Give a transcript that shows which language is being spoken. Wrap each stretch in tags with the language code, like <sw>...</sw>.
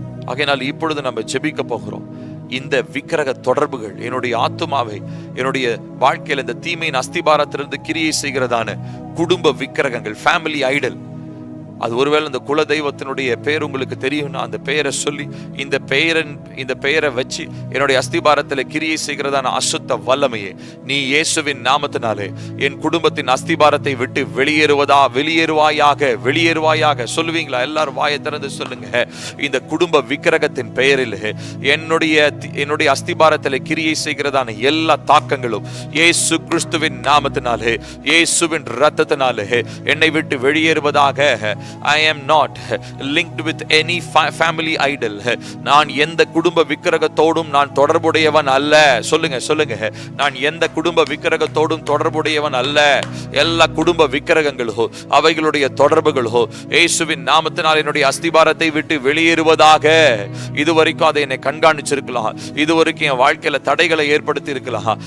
<ta>ஆகையினால் இப்பொழுது நம்ம ஜெபிக்க போகிறோம். இந்த விக்கிரக தொடர்புகள் என்னுடைய ஆத்துமாவை, என்னுடைய வாழ்க்கையில் இந்த தீமையின் அஸ்திபாரத்திலிருந்து கிரியை செய்கிறதான குடும்ப விக்கிரகங்கள், ஃபேமிலி ஐடல், அது ஒருவேளை இந்த குல தெய்வத்தினுடைய பெயர் உங்களுக்கு தெரியும்னா அந்த பெயரை சொல்லி, இந்த பெயரை வச்சு என்னுடைய அஸ்திபாரத்தில் கிரியை செய்கிறதான அசுத்த வல்லமையே, நீ இயேசுவின் நாமத்தினாலே என் குடும்பத்தின் அஸ்திபாரத்தை விட்டு வெளியேறுவாயாக, வெளியேறுவாயாக. சொல்லுவீங்களா? எல்லாரும் வாயை திறந்து சொல்லுங்க. இந்த குடும்ப விக்கிரகத்தின் பெயரில் என்னுடைய அஸ்திபாரத்தில் கிரியை செய்கிறதான எல்லா தாக்கங்களும் இயேசு கிறிஸ்துவின் நாமத்தினாலே, இயேசுவின் இரத்தத்தினாலே என்னை விட்டு வெளியேறுவதாக.</ta> <en>I am not linked with any family idol.</en> <ta>நான் எந்த குடும்ப விக்கிரகத்தோடும் நான் தொடர்புடையவன் அல்ல. சொல்லுங்க சொல்லுங்க, நான் எந்த குடும்ப விக்கிரகத்தோடும் தொடர்புடையவன் அல்ல. எல்லா குடும்ப விக்கிரகங்களோ அவைகளுடைய தொடர்புகளோ இயேசுவின் நாமத்தினால் என்னுடைய அஸ்திபாரத்தை விட்டு வெளியேறுவதாக. இதுவரைக்கும் அதை என்னை கண்காணிச்சிருக்கலாம், இதுவரைக்கும் என் வாழ்க்கையில தடைகளை ஏற்படுத்தி இருக்கலாம்.</ta>